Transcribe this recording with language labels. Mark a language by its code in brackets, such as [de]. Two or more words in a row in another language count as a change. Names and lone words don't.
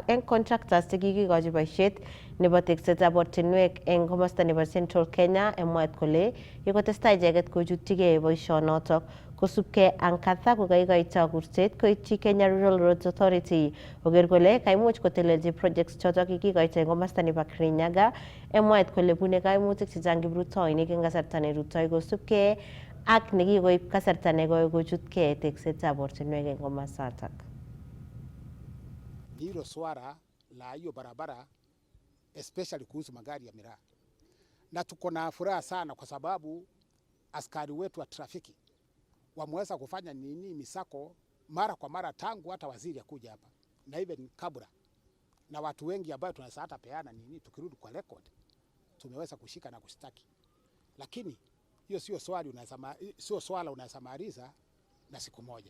[kln] eng contractors chekikikochi boisiet nebo teksetab ortinwek eng komosta nebo Central Kenya mwaet kole kikotestai icheket kochutyigei boisionotok kosubkei ak Nkatha kokaikoito kurset koityi Kenya Rural Roads Authority koker kole kaimuch kotelelchi projects chotok kikikoito eng komosta nebo Kirinyaga mwaet kole bune kaimutik chechang kiprutoinik eng kasarta nerutoi kosubkei ak nekikoib kasarta nekoi kochutkei teksetab ortinwek eng komosatak. [sw] Hilo swala la hiyo barabara especially kuhusu magari ya miraa, na tuko na furaha sana kwa sababu askari wetu wa trafiki wameweza kufanya misako mara kwa mara tangu hata waziri akuja hapa na even kabla, na watu wengi ambao tunaweza hata peana tukirudi kwa record tumeweza kushika na kushtaki, lakini hiyo sio swala unaweza maliza na siku moja.